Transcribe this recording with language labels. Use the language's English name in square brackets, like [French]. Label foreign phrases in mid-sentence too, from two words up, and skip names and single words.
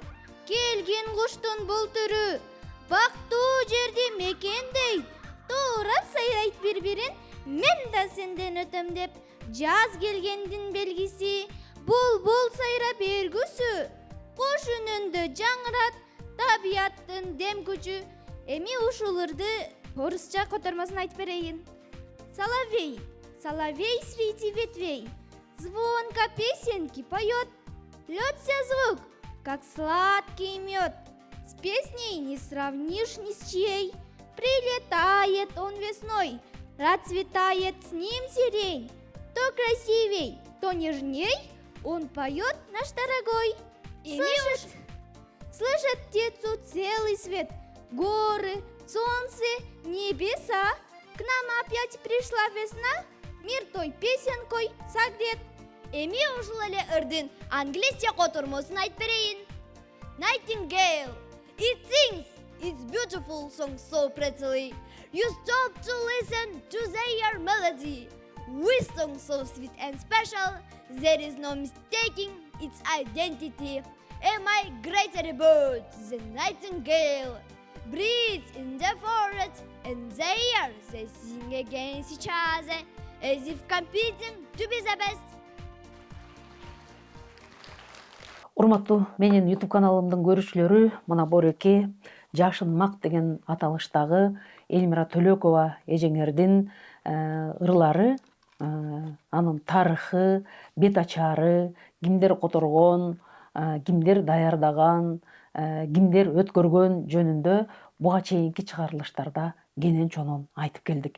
[Kyrgyz] Келген куштун бул түрү, бактуу жерди мекендейт, туурап сайрайт бир-бирин, мен да сенден өтөм деп. Жаз келгендин белгиси, булбул сайрап бергүсү, куш үнүндө жаңырат табияттын дем күчү. Эми ушул ырды орусча котормосун айтып берейин. [Russian] Соловей, соловей среди ветвей, звонко песенки поет, льется звук, как сладкий мед. С песней не сравнишь ни с чьей. Прилетает он весной, расцветает с ним сирень. Кто красивей, то нежней он поет, наш дорогой. Слышит птицу целый свет, горы, солнце, небеса. К нам опять пришла весна, мир той песенкой согрет. [Kyrgyz] Эми ушул эле ырдын англисче котурмосун айтып берейин. [English] Nightingale, it sings its beautiful song so prettily. You stop to listen to their melody. With song so sweet and special, there is no mistaking its identity. A migratory bird, the nightingale, breeds in the forest, and there they sing against each other, as if competing to be the best. [Kyrgyz] Урматтуу менин YouTube каналымдын көрүүчүлөрү, мына Бореке Жашын мак деген аталыштагы Эльмира Төлөкова эжеңердин ырлары, анын тарыхы, бет ачары, кимдер которгон, кимдер даярдаган, кимдер өткөргөн жөнүндө буга чейинки чыгарылыштарда кенен чонон айтып келдик.